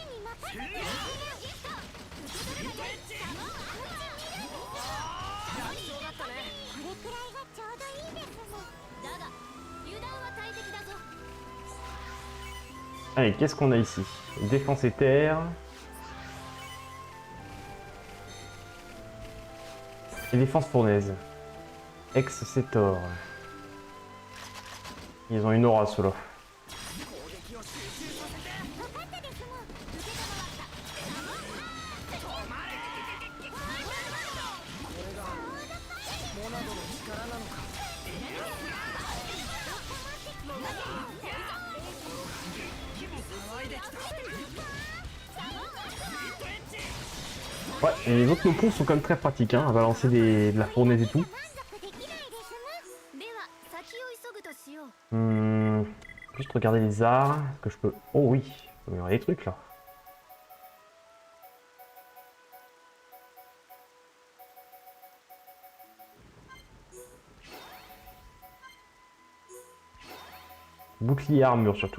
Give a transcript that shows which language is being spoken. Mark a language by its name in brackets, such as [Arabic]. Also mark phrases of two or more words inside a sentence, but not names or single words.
[Japanese] くらいがちょうどいいですね。だが油断は大敵だぞ。 [French] Allez, qu'est-ce qu'on a ici? Défense et terre. Et défense fournaise. Ex-Cétor. Ils ont une aura, ceux-là. [Japanese] 分かったですもん。モナドの力なのか。騒いできた。 [French] Ouais, et les autres nopons sont quand même très pratiques, hein, à balancer de la fournaise et tout. [Japanese] 満足できないですね。では先を急ぐとしよう。 [French] Juste regarder les arts. Est-ce que je peux... Oh oui, il y aurait des trucs là. Bouclier armure surtout.